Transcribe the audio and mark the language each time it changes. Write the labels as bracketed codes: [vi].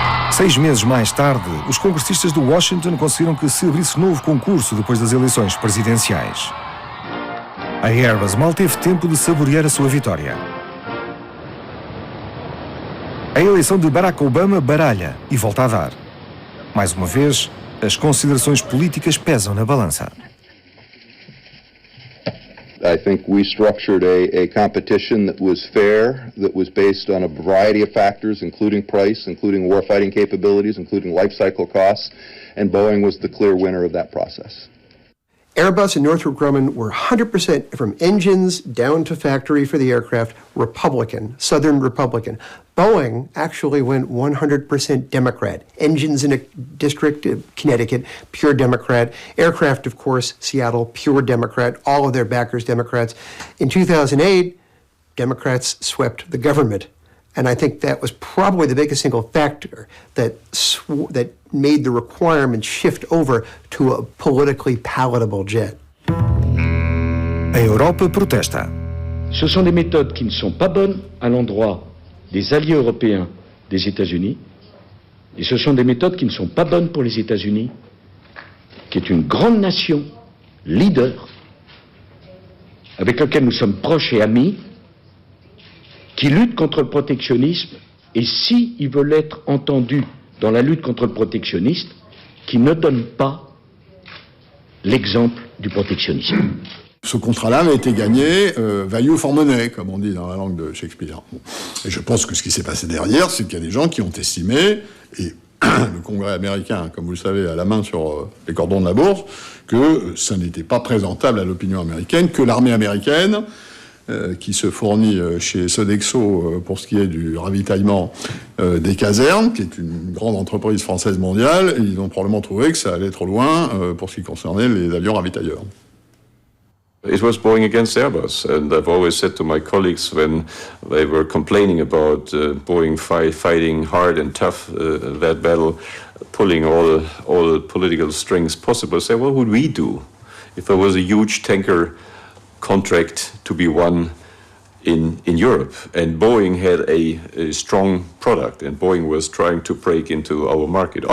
[pt] Seis meses mais tarde, os congressistas de Washington conseguiram que se abrisse novo concurso depois das eleições presidenciais. A Airbus mal teve tempo de saborear a sua vitória. A eleição de Barack Obama baralha e volta a dar. Mais uma vez, as considerações políticas pesam na balança. [en] I think we structured a competition that was fair, that was based on a variety of factors, including price, including warfighting capabilities, including life cycle costs, and Boeing was the clear winner of that process. Airbus and Northrop Grumman were 100% from engines down to factory for the aircraft, Republican, Southern Republican. Boeing actually went 100% Democrat. Engines in a district of Connecticut, pure Democrat. Aircraft, of course, Seattle, pure Democrat. All of their backers, Democrats. In 2008, Democrats swept the government. And I think that was probably the biggest single factor that made the requirement shift over to a politically palatable jet. [pt] A Europa protesta. [fr] Ce sont des méthodes qui ne sont pas bonnes à l'endroit des alliés européens des États-Unis, et ce sont des méthodes qui ne sont pas bonnes pour les États-Unis, qui est une grande nation, leader, avec laquelle nous sommes proches et amis, qui lutte contre le protectionnisme, et s'ils veulent être entendus dans la lutte contre le protectionnisme, qui ne donne pas l'exemple du protectionnisme. Ce contrat-là avait été gagné [en] value for money, [fr] comme on dit dans la langue de Shakespeare. Et je pense que ce qui s'est passé derrière, c'est qu'il y a des gens qui ont estimé, et le Congrès américain, comme vous le savez, a la main sur les cordons de la bourse, que ça n'était pas présentable à l'opinion américaine, que l'armée américaine, qui se fournit chez Sodexo pour ce qui est du ravitaillement des casernes, qui est une grande entreprise française mondiale, et ils ont probablement trouvé que ça allait trop loin pour ce qui concernait les avions ravitailleurs. [en] It was Boeing against Airbus, and I've always said to my colleagues when they were complaining about Boeing fighting hard and tough that battle, pulling all political strings possible, say, what would we do if there was a huge tanker contract to be won in Europe, and Boeing had a strong product, and Boeing was trying to break into our market?